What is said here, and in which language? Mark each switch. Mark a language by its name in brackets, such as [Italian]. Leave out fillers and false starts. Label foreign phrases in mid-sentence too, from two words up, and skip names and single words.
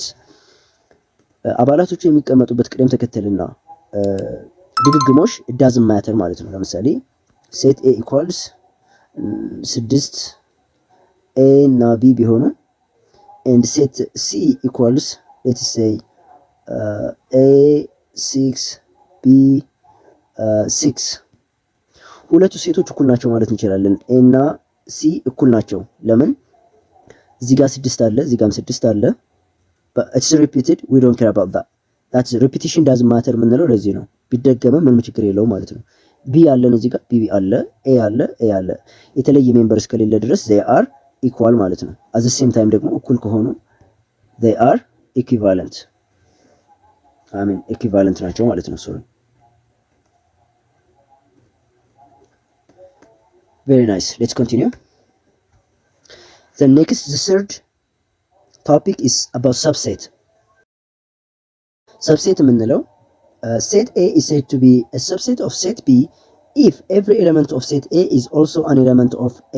[Amharic] አባላቶቹ የሚቀመጡበት ቅደም ተከተልና ድግግሞሽ [English] it doesn't matter [Amharic] ማለት ነው። ለምሳሌ ሴት [English] A equals 6 A [Amharic] እና B ቢሆኑ [English] and set C equals let's say A 6 B 6 [Amharic] ሁለቱ ሴቶች እኩል ናቸው ማለት እንችላለን። A እና C እኩል ናቸው። ለምን? እዚህ ጋር 6 አለ፣ እዚህ ጋርም 6 አለ። [English] but it's repeated, we don't care about that. that's repetition doesn't matter [Amharic] የምንለው ለዚህ ነው። ቢደገመም ምንም ችግር የለውም ማለት ነው። B አለን እዚህ ጋር B አለ፣ A አለ፣ A አለ። የተለየ ሜምበር እስከሌለ ድረስ [English] they are equal [Amharic] ማለት ነው። [English] at the same time [Amharic] ደግሞ እኩል ከሆኑ [English] they are equivalent. I mean equivalent [Amharic] ናቸው ማለት ነው። sorry. [English] very nice. let's continue. the third topic is about subset. subset የምንለው set A is said to be a subset of set B if every element of set A is also an element of A.